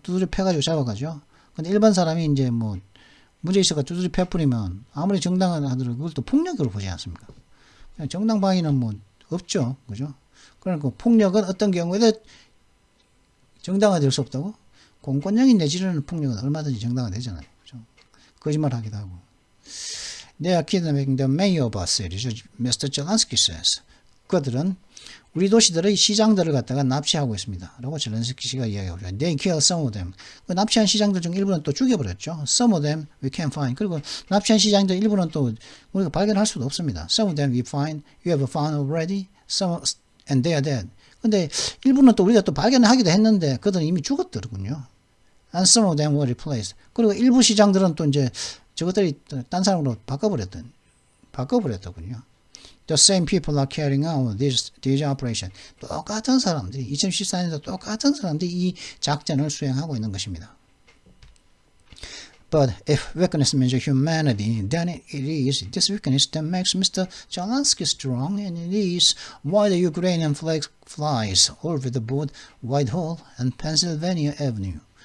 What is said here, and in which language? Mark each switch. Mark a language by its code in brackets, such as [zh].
[ko] 두드려 패가지고 잡아가죠. 근데 일반 사람이 이제 뭐 문제 있어가 두드려 패버리면 아무리 정당화하더라도 그걸 또 폭력으로 보지 않습니까? 정당 방위는 뭐 없죠, 그죠? 그러니까 폭력은 어떤 경우에도 정당화될 수 없다고? 공권력이 내지르는 폭력은 얼마든지 정당화되잖아요. 그죠? 거짓말하기도 하고. [en] They are kidnapping the mayor of our cities, Mr. Zelensky says. [ko] 그들은 우리 도시들의 시장들을 갖다가 납치하고 있습니다. 라고 젤렌스키 씨가 이야기하고 있어요. [en] They kill some of them. [ko] 그 납치한 시장들 중 일부는 또 죽여버렸죠. [en] Some of them we can find. [ko] 그리고 납치한 시장들 일부는 또 우리가 발견할 수도 없습니다. [en] Some of them we find, you have found already, some, and they are dead. [ko] 근데 일부는 또 우리가 또 발견하기도 했는데 그들은 이미 죽었더군요. [en] And some of them were replaced. [ko] 그리고 일부 시장들은 또 이제 저것들이 딴 사람으로 바꿔버렸더군요. [en] The same people are carrying out this operation. [ko] 똑같은 사람들이 2014년도 똑같은 사람들이 이 작전을 수행하고 있는 것입니다. [en] But if weakness means humanity, then it is this weakness that makes Mr. Zelensky strong, and it is why the Ukrainian flag flies over the both Whitehall and Pennsylvania Avenue.